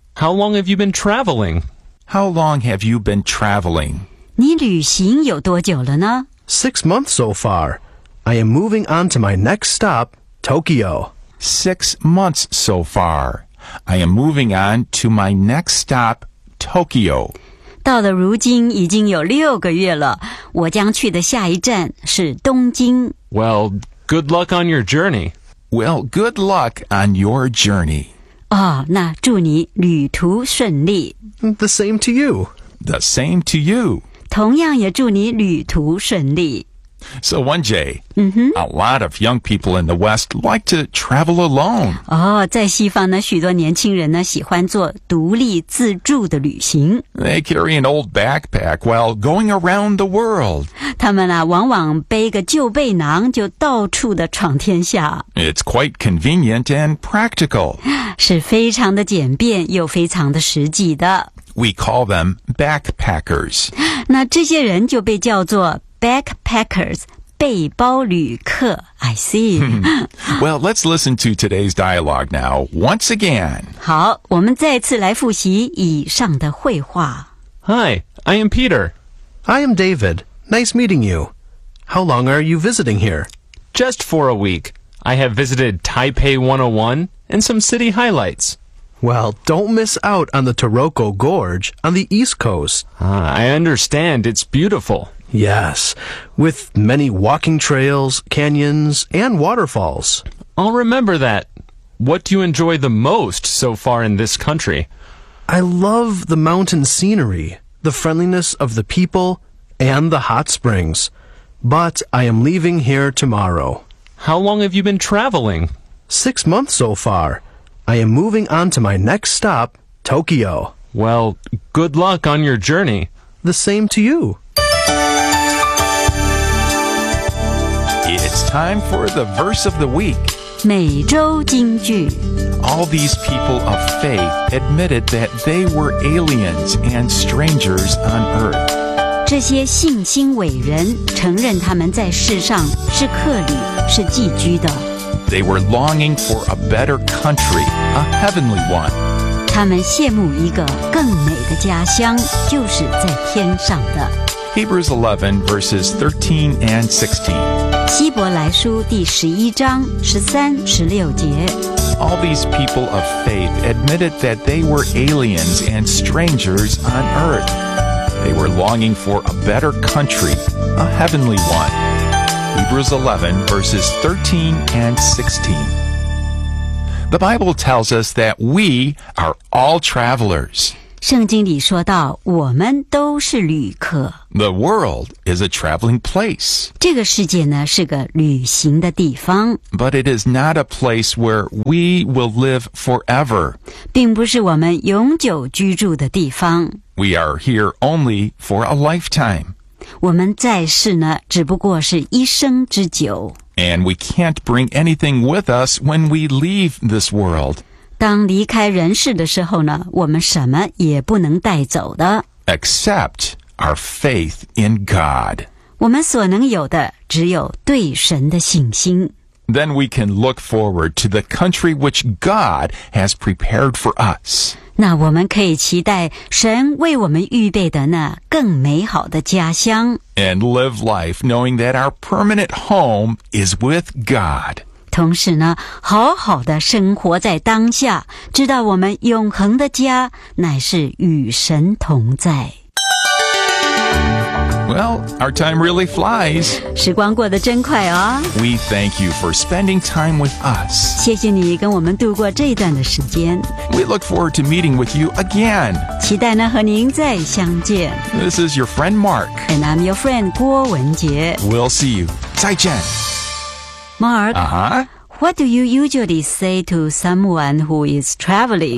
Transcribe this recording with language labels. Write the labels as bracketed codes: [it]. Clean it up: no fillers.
[en] How long have you been traveling? How long have you been traveling? [zh] 你旅行有多久了呢? [en] 6 months so far. I am moving on to my next stop, Tokyo. 6 months so far. I am moving on to my next stop, Tokyo. [zh] 到了如今已经有六个月了，我将去的下一站是东京。 [en] Well, good luck on your journey. Well, good luck on your journey. [zh] 哦，那祝你旅途顺利。 [en] The same to you. The same to you. [zh] 同样也祝你旅途顺利。 [en] So, 1J,、a lot of young people in the West like to travel alone. [zh] 哦、oh, ，在西方呢，许多年轻人呢喜欢做独立自助的旅行。 [en] They carry an old backpack while going around the world. [zh] 他们啊，往往背个旧背囊就到处的闯天下。 [en] It's quite convenient and practical. [zh] 是非常的简便又非常的实际的。 [en] We call them backpackers. [zh] 那这些人就被叫做Backpackers, 背包旅客 [en] I see. Well, let's listen to today's dialogue now, once again. [zh] 好,我们再次来复习以上的会话。 [en] Hi, I am Peter. I am David. Nice meeting you. How long are you visiting here? Just for a week. I have visited Taipei 101 and some city highlights. Well, don't miss out on the Taroko Gorge on the east coast. I understand. It's beautiful. Yes, with many walking trails, canyons, and waterfalls. I'll remember that. What do you enjoy the most so far in this country? I love the mountain scenery, the friendliness of the people, and the hot springs. But I am leaving here tomorrow. How long have you been traveling? 6 months so far. I am moving on to my next stop, Tokyo. Well, good luck on your journey. The same to you. It's time for the verse of the week. [zh] 每周金句。 [en] All these people of faith admitted that they were aliens and strangers on earth. [zh] 这些信心伟人承认他们在世上是客旅，是寄居的。 [en] They were longing for a better country, a heavenly one. [zh] 他们羡慕一个更美的家乡，就是在天上的。 [en] Hebrews 11 verses 13 and 16. [zh] 希伯来书第十一章十三十六节。 [en] All these people of faith admitted that they were aliens and strangers on earth. They were longing for a better country, a heavenly one. Hebrews 11 verses 13 and 16. The Bible tells us that we are all travelers. [zh] 圣经里说到我们都是旅客。 [en] The world is a traveling place. [zh] 这个世界呢是个旅行的地方。 [en] But it is not a place where we will live forever. [zh] 并不是我们永久居住的地方。 [en] We are here only for a lifetime. [zh] 我们在世呢只不过是一生之久。 [en] And we can't bring anything with us when we leave this world. [zh] 当离开人世的时候呢，我们什么也不能带走的。 [en] Except our faith in God. [zh] 我们所能有的只有对神的信心。 [en] Then we can look forward to the country which God has prepared for us. [zh] 那我们可以期待神为我们预备的那更美好的家乡。 [en] And live life knowing that our permanent home is with God. [zh] 同时呢，好好的生活在当下，知道我们永恒的家乃是与神同在。 [en] Well, our time really flies. [zh] 时光过得真快哦。 [en] We thank you for spending time with us. [zh] 谢谢你跟我们度过这一段的时间。 [en] We look forward to meeting with you again. [zh] 期待呢和您再相见。 [en] This is your friend Mark. And I'm your friend 郭文杰。 We'll see you. [zh] 再见。 [en] Mark, What do you usually say to someone who is traveling?